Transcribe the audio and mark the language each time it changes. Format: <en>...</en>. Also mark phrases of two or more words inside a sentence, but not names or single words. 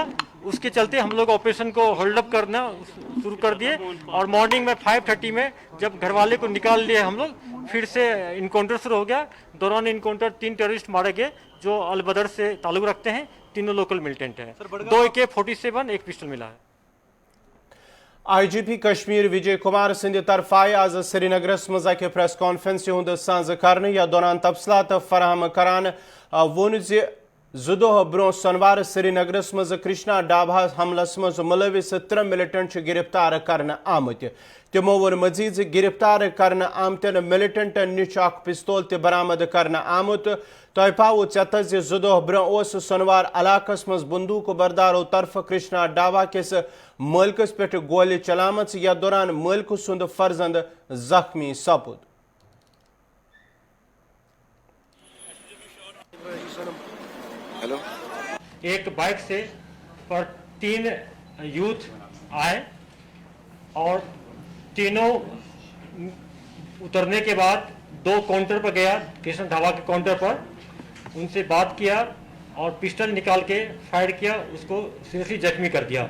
<hi>उसके चलते हम लोग ऑपरेशन को</hi> <en>hold up</en> <hi>करना शुरू कर दिए और मॉर्निंग में 5:30 में जब घर वाले को निकाल लिए हम लोग, फिर से इनकाउंटर शुरू हो गया। दौरान इनकाउंटर 3 टेररिस्ट मारे गए जो अलबदर से ताल्लुक रखते हैं। तीनों</hi> <en>local militant</en> <hi>हैं। 2 AK-47 एक पिस्टल मिला है।</hi> <ks>आईजीपी कश्मीर विजय कुमार सिंध तरफ आय आज श्रीनगरस मज</ks> <en>press conference</en> <ks>हुंद सांझ करने। या दौरान तफसलात फराहम करान वोन जुदोह ब्रो सोनवार श्रीनगरस मज कृष्णा डाभा हमलस मज मुलविस 3 मिलिटेंट गिरफ्तार करने आमत। तिमो वोन मजीद गिरफ्तार करने आमतन मिलिटेंटन निश पिस्तौल ते बरामद करने आमुत। तय पाओ चत जुदोह ब्रो सोनवार इलाकस मज बंदूक बरदारों तरफ कृष्णा डावा किस मलकस पे गोली चलामत। या दौरान मलक सुंद फर्जंद जख्मी सपुद।</ks> <hi>हेलो, एक बाइक से पर 3 यूथ आए और तीनों उतरने के बाद 2 काउंटर पर गया, कृष्ण ढाबा के काउंटर पर उनसे बात किया और पिस्टल निकाल के फायर किया, उसको सीरियसली जख्मी कर दिया।</hi>